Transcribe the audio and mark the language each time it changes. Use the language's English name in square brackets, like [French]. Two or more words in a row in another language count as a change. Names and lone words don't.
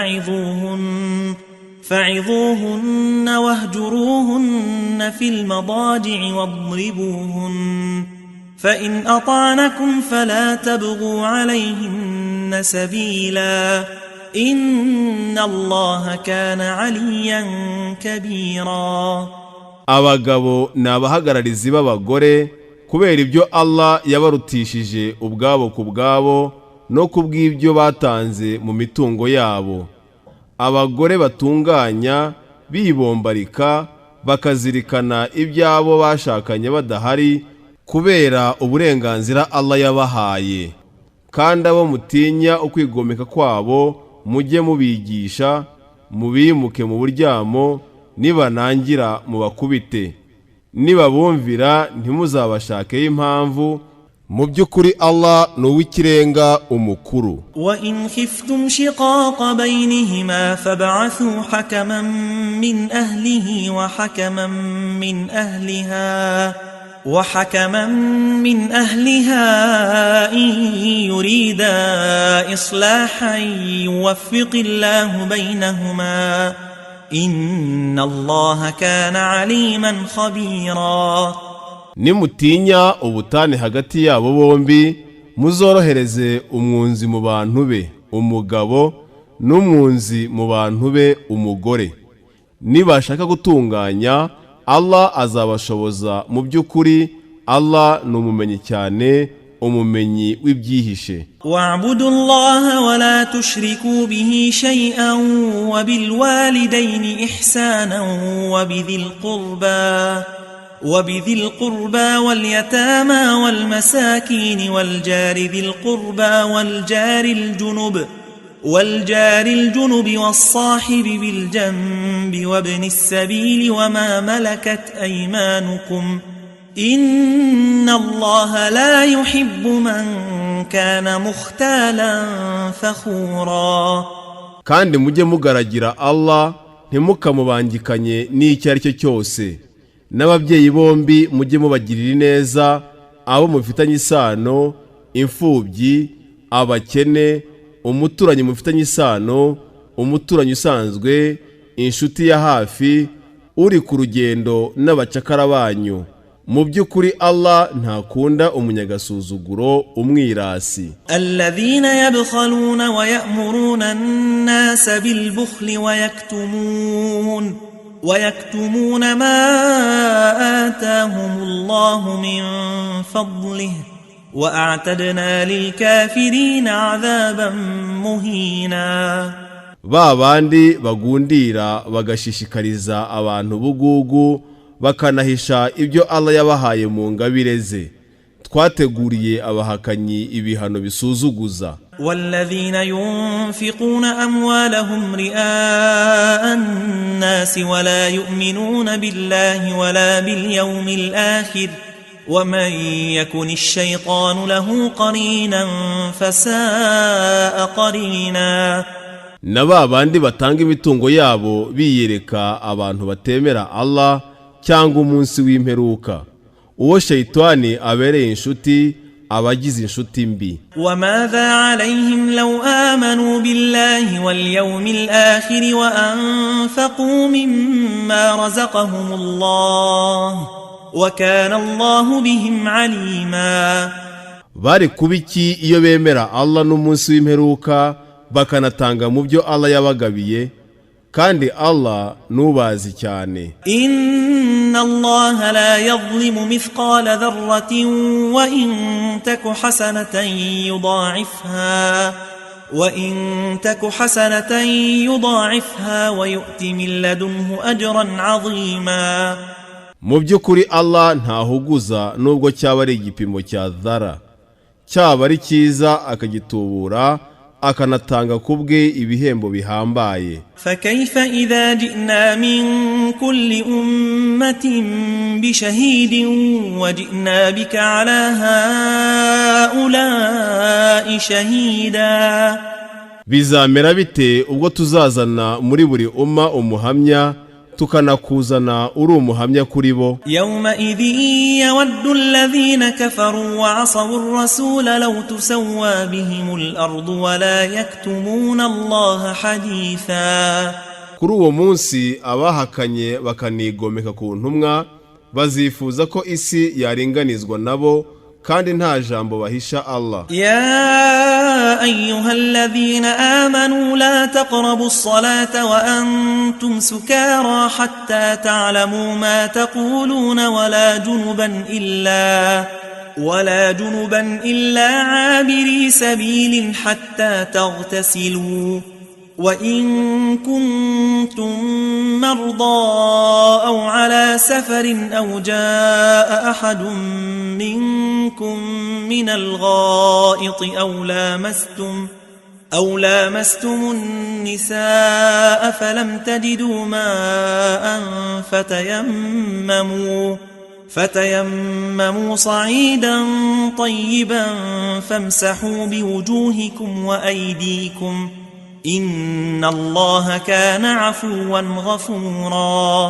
[Arabic] فعظوهن واهجروهن في المضاجع واضربوهن فإن أطعنكم فلا تبغوا عليهن سبيلا إن الله كان عليا كبيرا. [Kinyarwanda] Abagabo n'abahagararizi b'abagore kubera ibyo Allah yabarutishije ubwabo ku bwabo no kubw'ibyo batanze mu mitungo yabo. Abagore batunganya bibombarika bakazirikana ibyabo bashakanye badahari kubera uburenganzira Allah yabahaye. Kandi abo mutinya ukwigomeka kwabo mujye mubigisha, mubimuke mu buryamo, nibanangira mubakubite. Nibabumvira ntimuzabashakeho impamvu, mu by'ukuri Allah ni uw'ikirenga umukuru. [Arabic] وَإِنْ خِفْتُمْ شِقَاقَ بَيْنِهِمَا فَابْعَثُوا حَكَمًا مِّنْ أَهْلِهِ وحكما من أهلها إن يريدا إصلاحا يوفق الله بينهما إن الله كان عليما خبيرا. [Kinyarwanda] Nimutinya ubutane hagati yabo bombi, muzorohereze umwunzi mu bantu be umugabo n'umwunzi mu bantu be umugore. Nibashaka gutunganya, Allah azabashoboza. Mu by'ukuri Allah ni umumenyi cyane, umumenyi w'ibyihishe. [Arabic] واعبدوا الله ولا تشركوا به شيئا وبالوالدين إحسانا وبذي القربى واليتامى والمساكين والجار ذي القربى والجار الجنب والصاحب بالجنب وابن السبيل وما ملكت أيمانكم إن الله لا يحب من كان مختالا فخورا. [Kinyarwanda] Kandi mujye mugaragira Allah, ntimukamubangikanye n'icyo ari cyo cyose. N'ababyeyi bombi mujye mubagirira neza, abo mufitanye isano, imfubyi, abakene, umuturanyi mufitanye isano, umuturanyi usanzwe, inshuti ya hafi, uri ku rugendo n'abacakara banyu. mu by'ukuri Allah ntakunda umunyagasuzuguro umwirasi. [Arabic] الذين يبخلون ويأمرون الناس بالبخل ويكتمون ما آتاهم الله من فضله وأعتدنا للكافرين عذابا مهينا. [Kinyarwanda] Ba bandi bagundira bagashishikariza abantu bugugu bakanahisha ibyo Allah yabahaye mu ngabire ze, twateguriye abahakanyi ibihano bisuzuguza. [Arabic] والذين ينفقون أموالهم رئاء الناس ولا يؤمنون بالله ولا باليوم الآخر ومن يكن الشيطان له قرينا فساء قرينا. [Kinyarwanda] Na ba bandi batanga imitungo yabo biyereka abantu batemera Allah cyangwa umunsi w'imperuka, uwo shayitani abereye inshuti abagize inshuti mbi. [Arabic] وماذا عليهم لو آمنوا بالله واليوم الآخر وأنفقوا مما رزقهم الله وكان الله بهم عليما. [Kinyarwanda] Bari kubiki iyo bemera Allah n'umunsi w'imperuka bakanatanga mu byo Allah yabagabiye, kandi Allah nubazi cyane. [Arabic] إن الله لا يظلم مثقال ذرة وإن تك حسنة يضاعفها ويؤت من لدنه أجرا عظيما. [Kinyarwanda] Mu by'ukuri Allah ntahuguza nubwo cyaba ari igipimo cya dhara, cyaba ari cyiza akagitubura akanatanga kubwe ibihembo bihambaye. [Arabic] فكيف إذا جئنا من كل أمة بشهيد وجئنا بك على هؤلاء شهيدا. [Kinyarwanda] Bizamera bite ubwo tuzazana muri buri umma umuhamya tukanakuzana uri umuhamya kuri bo. [Arabic] يومئذ يود الذين كفروا وعصوا الرسول لو تسوى بهم الأرض ولا يكتمون الله حديثا. [Kinyarwanda] Kuri uwo munsi abahakanye bakanigomeka ku ntumwa bazifuza ko isi yaringanizwa nabo kandi nta jambo bahisha Allah. [Arabic] يا أيها الذين آمنوا لا تقربوا الصلاة وأنتم سكارى حتى تعلموا ما تقولون ولا جنبا إلا عابري سبيل حتى تغتسلوا وإن كنتم مرضى أو على سفر أو جاء أحد منكم من الغائط أو لامستم النساء فلم تجدوا ماء فتيمموا صعيدا طيبا فامسحوا بوجوهكم وأيديكم إن الله كان عفوا غفورا.